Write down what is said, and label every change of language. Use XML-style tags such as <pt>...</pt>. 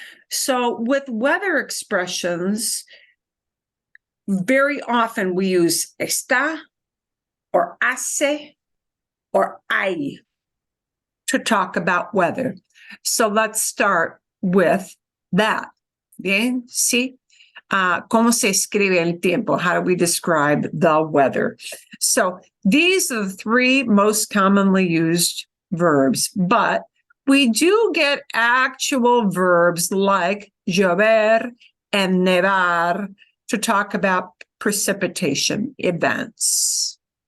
<en>So with weather expressions, very often we use está or hace or hay to talk about weather. So let's start with that.</en> <es>Bien, sí. ¿Cómo se escribe el tiempo?</es> <en>How do we describe the weather? So these are the three most commonly used verbs, but we do get actual verbs like llover and nevar to talk about precipitation events.</en>